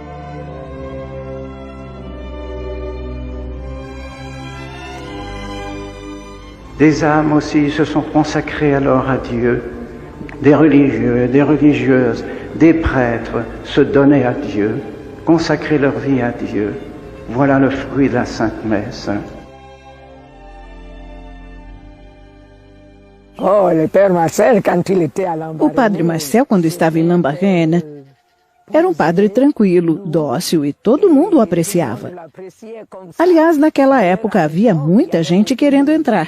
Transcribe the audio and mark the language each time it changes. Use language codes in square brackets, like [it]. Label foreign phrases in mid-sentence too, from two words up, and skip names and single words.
[fr] Des âmes aussi se sont consacrées alors à Dieu. Des religieux et des religieuses, des prêtres se donnaient à Dieu, consacraient leur vie à Dieu. Voilà le fruit de la Sainte Messe. [pt] O padre Marcel, quando estava em Lambaréné, era um padre tranquilo, dócil e todo mundo o apreciava. Aliás, naquela época havia muita gente querendo entrar.